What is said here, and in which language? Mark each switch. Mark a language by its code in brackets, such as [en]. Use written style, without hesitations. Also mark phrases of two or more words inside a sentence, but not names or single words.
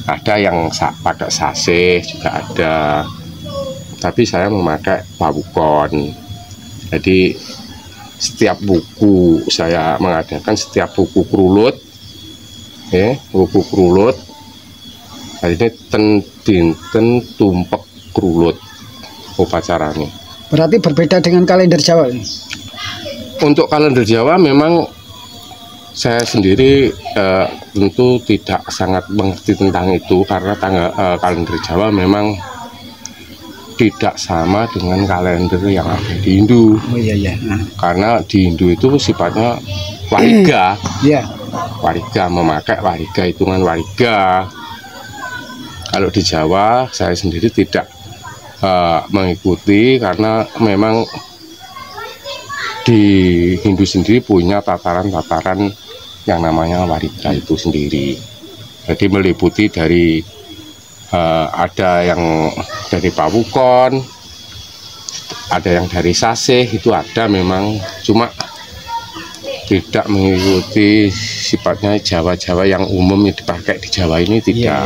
[id] Ada yang pakai sasih juga ada, tapi saya memakai pawukon. Jadi setiap buku saya mengadakan setiap buku kerulut, buku kerulut. Hari ini dinten tumpek kerulut upacaranya. Berarti berbeda dengan kalender Jawa ini. Untuk kalender Jawa memang saya sendiri tentu tidak sangat mengerti tentang itu, karena kalender Jawa memang tidak sama dengan kalender yang ada di Hindu. Oh iya iya. Karena di Hindu itu sifatnya wariga. Iya. Wariga, memakai wariga, hitungan wariga. Kalau di Jawa saya sendiri tidak mengikuti, karena memang di Hindu sendiri punya tataran-tataran yang namanya wariga itu sendiri. Jadi meliputi dari ada yang dari pawukon, ada yang dari sasih, itu ada memang, cuma tidak mengikuti sifatnya Jawa-Jawa yang umum yang dipakai di Jawa ini, tidak.